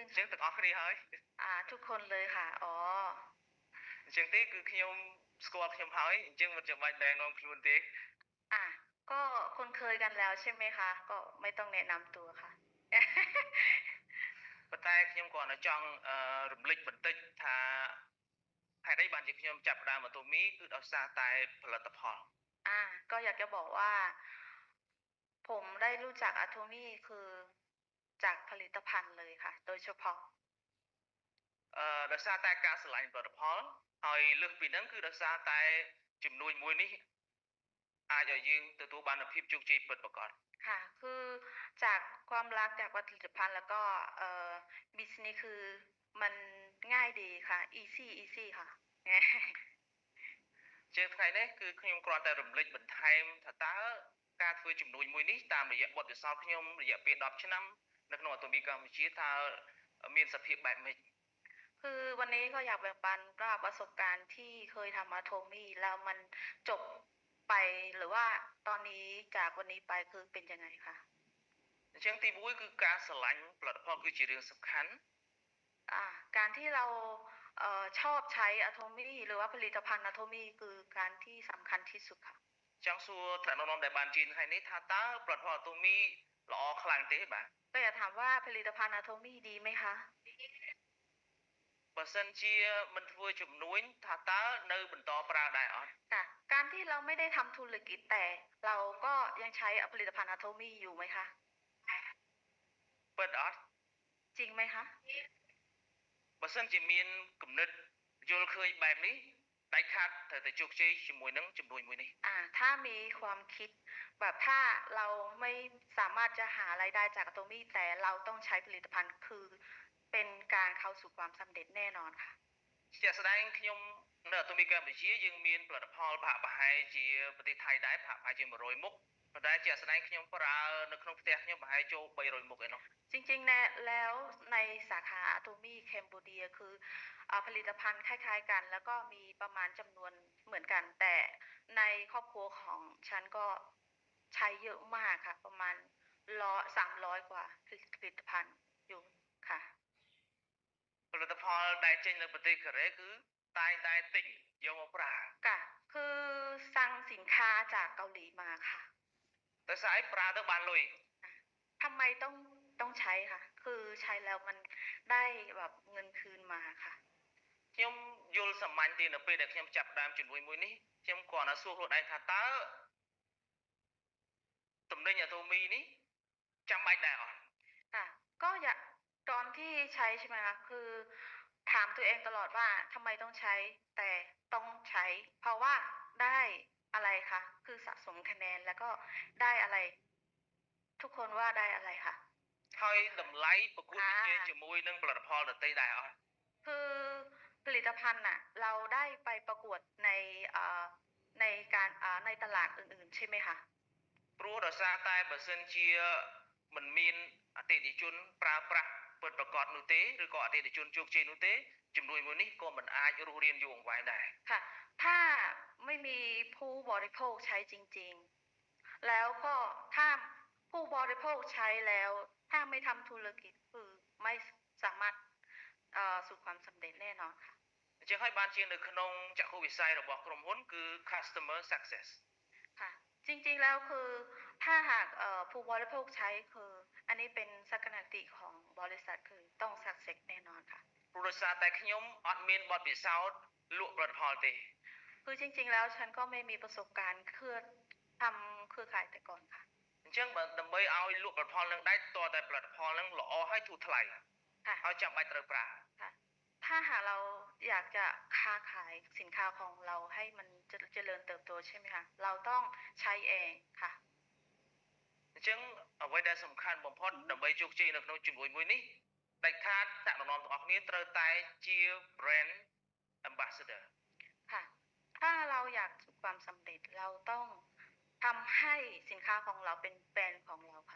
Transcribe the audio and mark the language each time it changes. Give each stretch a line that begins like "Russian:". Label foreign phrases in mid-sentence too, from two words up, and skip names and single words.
Khmer: អញ្ចឹងទាំងអស់គ្នាហើយ
Thai: ทุกคนเลยค่ะอ๋อ
Khmer: អញ្ចឹងទេគឺខ្ញុំស្គាល់ខ្ញុំហើយអញ្ចឹងមិនចាំបាច់ណែនាំខ្លួនទេ
Thai: ก็คุ้นเคยกันแล้วใช่ไหมคะก็ไม่ต้องแนะนำตัวค่ะ
Khmer: ប៉ុន្តែខ្ញុំគ្រាន់តែចង់រំលឹកបន្តិចថាហេតុអីបានជាខ្ញុំចាប់ផ្ដើមអាតូមីគឺដោយសារតែផលិតផល
Thai: ก็อยากจะบอกว่าผมได้รู้จักอะโทมี่คือจากผลิตภัณฑ์เลยค่ะโดยเฉพาะ
Khmer: ដោយសារតែការឆ្លាញ់ផលិតផលហើយលើសពីហ្នឹងគឺដោយសារតែជំនួយមួយនេះអាចឲ្យយើងទទួលបានភាពជោគជ័យពិតប្រាកដ
Thai: ค่ะคือจากความรักจากผลิตภัณฑ์แล้วก็บิสนี้คือมันง่ายดีค่ะ easy ค่ะ
Khmer: ជាថ្ងៃនេះគឺខ្ញុំគ្រាន់តែរំលឹកបន្ថែមថាតើការធ្វើជំនួយមួយនេះតាមរយៈបទពិសោធន៍ខ្ញុំរយៈពេល10ឆ្នាំនៅក្នុងអាតូមីកម្ពុជាតើមានសភាពបែបម៉េច
Thai: คือวันนี้ก็อยากแบ่งปันว่าประสบการณ์ที่เคยทำอะโทมี่แล้วมันจบไปหรือว่าตอนนี้จากวันนี้ไปคือเป็นยังไงคะ
Khmer: អញ្ចឹងទី1គឺការស្រឡាញ់ផលិតផលគឺជារឿងសំខាន់
Thai: การที่เราชอบใช้อะโทมี่หรือว่าผลิตภัณฑ์อะโทมี่คือการที่สำคัญที่สุดค่ะ
Khmer: ចង់សួរថ្នាក់ដឹកនាំដែលបានជឿនថ្ងៃនេះថាតើផលិតផលអាតូមីល្អខ្លាំងទេបាទ
Thai: ก็อยากถามว่าผลิตภัณฑ์อะโทมี่ดีไหมคะ
Khmer: បើសិនជាមិនធ្វើជំនួញថាតើនៅបន្តប្រើដែរអត់
Thai: ค่ะการที่เราไม่ได้ทำธุรกิจแต่เราก็ยังใช้ผลิตภัณฑ์ Atomy อยู่ไหมคะ
Khmer: ពិតអត់
Thai: จริงไหมคะ
Khmer: បើសិនជាមានគំនិតយល់ឃើញបែបនេះដាច់ខាតត្រូវតែជោគជ័យជាមួយនឹងជំនួយមួយនេះ
Thai: ถ้ามีความคิดแบบถ้าเราไม่สามารถจะหารายได้จาก Atomy แต่เราต้องใช้ผลิตภัณฑ์คือเป็นการเข้าสู่ความสำเร็จแน่นอนค่ะ
Khmer: ជាក់ស្ដែងខ្ញុំនៅអាតូមីកម្ពុជាយើងមានផលិតផលប្រហាក់ប្រហែលជាប្រទេសថៃដែរប្រហាក់ប្រហែលជា100មុខប៉ុន្តែជាក់ស្ដែងខ្ញុំប្រើនៅក្នុងផ្ទះខ្ញុំប្រហែលចូល300មុខឯនោះ
Thai: จริงๆแล้วในสาขา Atomy แคนเบอร์เรียคือผลิตภัณฑ์คล้ายๆกันแล้วก็มีประมาณจำนวนเหมือนกันแต่ในครอบครัวของฉันก็ใช้เยอะมากค่ะประมาณ300กว่าผลิตภัณฑ์อยู่ค่ะ
Khmer: ផលិតផលដែលចេញនៅប្រទេសកូរ៉េគឺតែងតែទិញយកមកប្រើ
Thai: ค่ะคือสั่งสินค้าจากเกาหลีมาค่ะ
Khmer: តែស្អែកប្រើទៅបានលុយ
Thai: ทำไมต้องใช้ค่ะคือใช้แล้วมันได้แบบเงินคืนมาค่ะ
Khmer: ខ្ញុំយល់សាមញ្ញទេនៅពេលដែលខ្ញុំចាប់ដើមជំនួយមួយនេះខ្ញុំគ្រាន់តែសួរខ្លួនឯងថាតើតំណែងអាតូមីនេះចាំបាច់ដែរអត់
Thai: ค่ะก็อยากตอนที่ใช้ใช่ไหมคะคือถามตัวเองตลอดว่าทำไมต้องใช้แต่ต้องใช้เพราะว่าได้อะไรคะคือสะสมคะแนนแล้วก็ได้อะไรทุกคนว่าได้อะไรคะ
Khmer: ហើយតម្លៃប្រកួតប្រជែងជាមួយនឹងផលិតផលដទៃដែរអត់
Thai: คือผลิตภัณฑ์น่ะเราได้ไปประกวดในในการในตลาดอื่นๆใช่ไหมคะ
Khmer: ព្រោះដោយសារតែបើសិនជាមិនមានអតិថិជនប្រើប្រាស់ពិតប្រាកដនោះទេឬក៏អតិថិជនជោគជ័យនោះទេជំនួយមួយនេះក៏មិនអាចរស់រានយូរអង្វែงដែរ
Thai: ค่ะถ้าไม่มีผู้บริโภคใช้จริงๆแล้วก็ถ้าผู้บริโภคใช้แล้วถ้าไม่ทำธุรกิจคือไม่สามารถสู่ความสำเร็จแน่นอนค่ะ
Khmer: អញ្ចឹងហើយបានជានៅក្នុងចក្ខុវិស័យរបស់ក្រុមហ៊ុនគឺ
English: customer success
Thai: ค่ะจริงๆแล้วคือถ้าหากผู้บริโภคใช้คืออันนี้เป็นสักนติของบริษัทคือต้อง success แน่นอนค่ะ
Khmer: ព្រោះដោយសារតែខ្ញុំអត់មានបទពិសោធន៍លក់ផលិតផលទេ
Thai: คือจริงๆแล้วฉันก็ไม่มีประสบการณ์ทำเครือข่ายแต่ก่อนค่ะ
Khmer: អញ្ចឹងបើដើម្បីឲ្យលក់ផលិតផលនឹងដែរតើតែផលិតផលនឹងល្អហើយធូរថ្លៃហើយចាំបាច់ត្រូវប្រើ
Thai: ค่ะถ้าหากเราอยากจะค้าขายสินค้าของเราให้มันเจริญเติบโตใช่ไหมคะเราต้องใช้เองค่ะ
Khmer: អញ្ចឹងអ្វីដែលសំខាន់បំផុតដើម្បីជោគជ័យនៅក្នុងជំនួយមួយនេះដាច់ខាតអ្នកណែនាំទាំងអស់គ្នាត្រូវតែជា
English: brand ambassador
Thai: ค่ะถ้าเราอยากประสบความสำเร็จเราต้องทำให้สินค้าของเราเป็นแบรนด์ของเราค่ะ